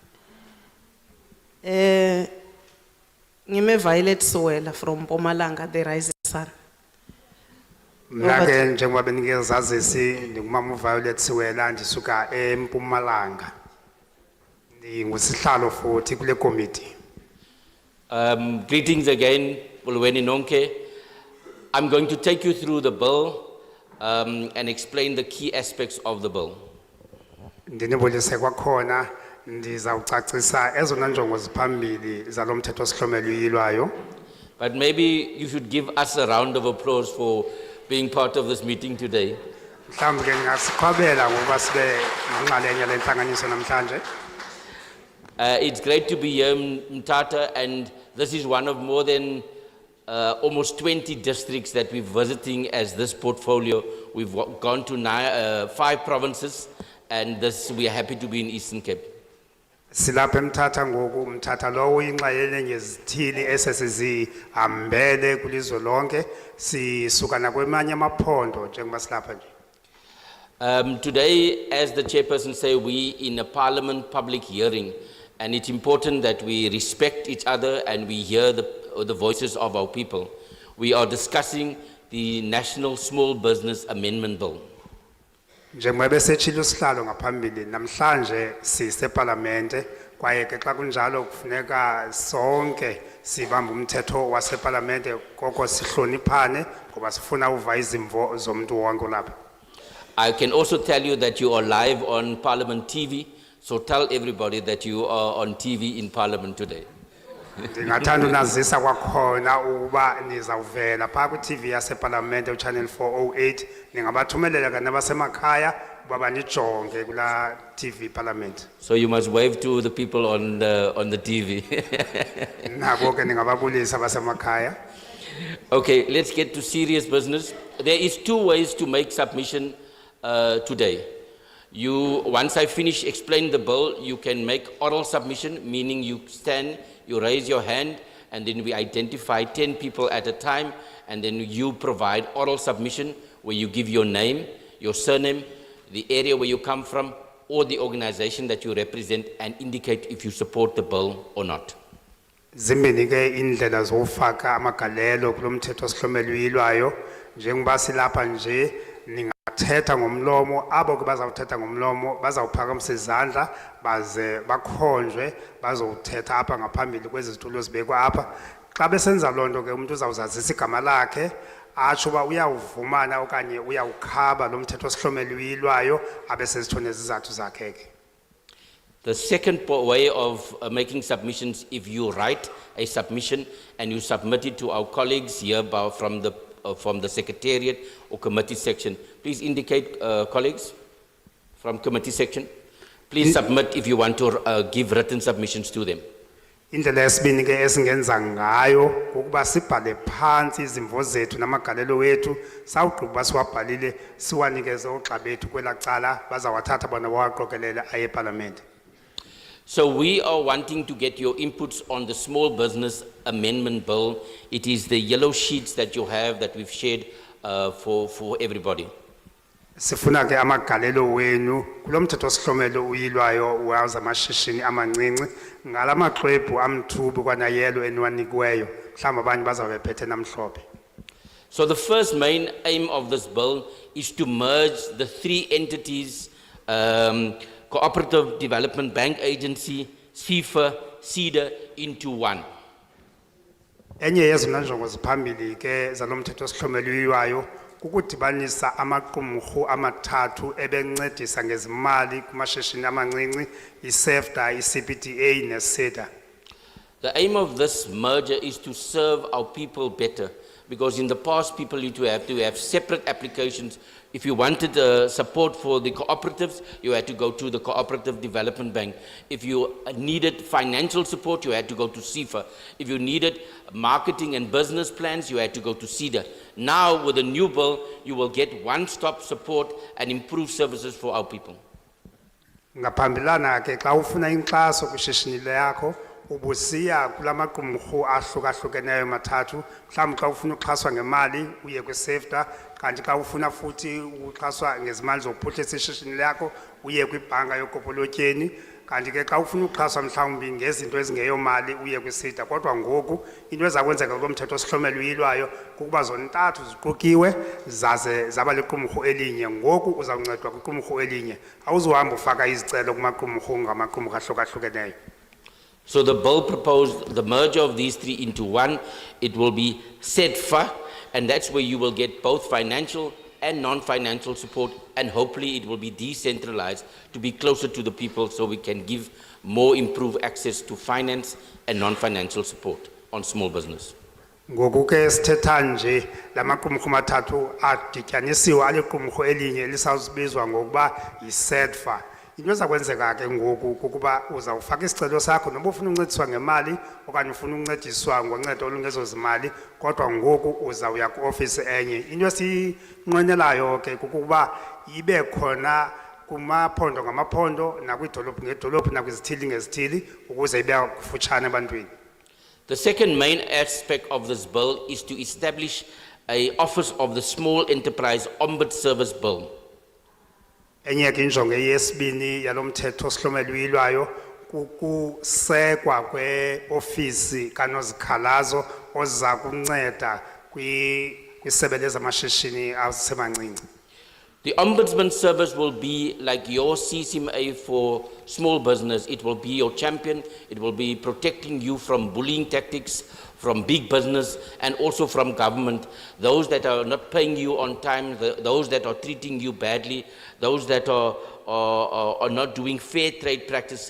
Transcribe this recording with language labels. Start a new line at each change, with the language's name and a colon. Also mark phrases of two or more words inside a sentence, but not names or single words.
English: Ngime Violet Sowela from Mpumalanga, the Rising Sun.
Xhosa: Mina ke njengoba beningezazisi ngumama Violet Siwela ndisuka eMpumalanga. Ndingusihlalo futhi kule committee.
English: Greetings again,
Xhosa: Bulweni Nonke.
English: I'm going to take you through the bill and explain the key aspects of the bill.
Xhosa: Ndinibulise kwakhona ndizawucacisa ezona njongo ziphambili zalo mthetho sihlomelo uyilwayo.
English: But maybe you should give us a round of applause for being part of this meeting today.
Xhosa: Mhlawumbe ke ngasikhwabela ngoba sibe ngenxalenye lenhlanganiso namhlanje.
English: It's great to be here in Mthatha, and this is one of more than almost 20 districts that we're visiting as this portfolio. We've gone to 5 provinces, and we are happy to be in Eastern Cape.
Xhosa: Silapha eMthatha ngoku Mthatha lowo inxalenye ngezithili esesizihambele kulizwe lonke sisuka nakwemanye amaphondo njengoba silapha nje.
English: Today, as the chairperson say, we in a parliament public hearing, and it's important that we respect each other and we hear the voices of our people. We are discussing the National Small Business Amendment Bill.
Xhosa: Njengoba besethile usihlalo ngaphambili namhlanje siseparlamente kwaye ke xa kunjalo kufuneka sonke sibambe umthetho waseparlamente koko sihloniphane ngoba sifuna uva izimvo zomuntu wonke lapha.
English: I can also tell you that you are live on Parliament TV, so tell everybody that you are on TV in Parliament today.
Xhosa: Ndingathanda unazisa kwakhona ukuba nizawuvela phaa kwi-TV yaseparlamente uchannel 408 ningabathumelela ke nabasemakhaya uba banijonge kulaa TV parliament.
English: So you must wave to the people on the TV.
Xhosa: Nabo ke ningababulisa abasemakhaya.
English: Okay, let's get to serious business. There is 2 ways to make submission today. Once I finish explaining the bill, you can make oral submission, meaning you stand, you raise your hand, and then we identify 10 people at a time, and then you provide oral submission where you give your name, your surname, the area where you come from, or the organization that you represent, and indicate if you support the bill or not.
Xhosa: Zimbini ke indlela zofaka amagalelo kulomthetho sihlomelo uyilwayo njengoba silapha nje ningathetha ngomlomo abo ke bazawuthetha ngomlomo bazawuphakamisa izandla baze bakhonjwe bazowuthetha apha ngaphambili kwezi zitulo zibekwa apha xa besenza lonto ke umuntu uzawuzazisa igama lakhe atsho uba uyawuvumana okanye uyawukhaba lo mthetho sihlomelo uyilwayo abe sezithona izizathu zakhe ke.
English: The second way of making submissions, if you write a submission and you submit it to our colleagues here from the secretariat or committee section, please indicate, colleagues from committee section, please submit if you want to give written submissions to them.
Xhosa: Indlela yesibini ke esingenza ngayo ukuba sibhale phansi izimvo zethu namagalelo wethu sawugqiba siwabhalile siwanikeze ogxa bethu kwelacala bazawathatha bona bawaqokelele aye eParliament.
English: So we are wanting to get your inputs on the Small Business Amendment Bill. It is the yellow sheets that you have that we've shared for everybody.
Xhosa: Sifuna ke amagalelo wenu kulomthetho sihlomelo uyilwayo wazamashishini amancinci ngalamaxwebhu amthubu kwanayelo eniwanikweyo mhlawumbe abanye bazawube phethe namhlophe.
English: So the first main aim of this bill is to merge the three entities, Cooperative Development Bank Agency, CIFA, CEDA, into one.
Xhosa: Enye yezona njongo ziphambili ke zalomthetho osihlomeliweyo kukudibanisa amaqumrhu amathathu ebencedisa ngezimali kumashishini amancinci iSEFTA, iCPDA neSEDA.
English: The aim of this merger is to serve our people better, because in the past people used to have separate applications. If you wanted support for the cooperatives, you had to go to the Cooperative Development Bank. If you needed financial support, you had to go to CIFA. If you needed marketing and business plans, you had to go to CEDA. Now with the new bill, you will get one-stop support and improved services for our people.
Xhosa: Ngaphambilana ke xa ufuna inkxaso kwishishini lakho ubusiya kulamaqumrhu ahlukahlukeneyo mathathu, mhlawumbi xa ufuna uxhaswa ngemali uye kwiSEFTA, kanti xa ufuna futhi uxhaswa ngezimali zokuphuhlisa ishishini lakho uye kwibhanka yokopolotyeni, kanti ke xa ufuna uxhaswa mhlawumbi ngezinto ezingeyomali uye kwiSEDA. Kodwa ngoku into eza kwenzeka kulomthetho osihlomeliweyo kukuba zontathu ziqukiwe zaze zaba liqumrhu elinye. Ngoku uzawuncedwa kwiqumrhu elinye, awuzuhamba ufaka izicelo kumaqumrhu ngamaqumrhu ahlukahlukeneyo.
English: So the bill proposed the merger of these three into one. It will be SEDFA, and that's where you will get both financial and non-financial support, and hopefully it will be decentralized to be closer to the people so we can give more improved access to finance and non-financial support on small business.
Xhosa: Ngoku ke sithetha nje lamaqumrhu mathathu adityanisiwe aliqumrhu elinye lisawubizwa ngokuba yiSEDFA. Into eza kwenzeka ke ngoku kukuba uzawufaka isicelo sakho noba ufuna uncediswa ngemali okanye ufuna uncediswa ngoncedo olungezozimali, kodwa ngoku uzawuya ku-ofisi enye. Into esiyinqwenelayo ke kukuba ibe khona kumaphondo ngamaphondo, nakwiidolophu ngedolophu, nakwizithili ngezithili, ukuze ibe kufutshane ebantwini.
English: The second main aspect of this bill is to establish an office of the Small Enterprise Ombuds Service Bill.
Xhosa: Enye ke injongo yesibini yalomthetho osihlomeliweyo kukusekwa kweofisi kanozikhalazo oza kunceda kwisebe lezamashishini asemancinci.
English: The Ombudsman Service will be like your CCMA for small business. It will be your champion. It will be protecting you from bullying tactics, from big business, and also from government. Those that are not paying you on time, those that are treating you badly, those that are not doing fair trade practice.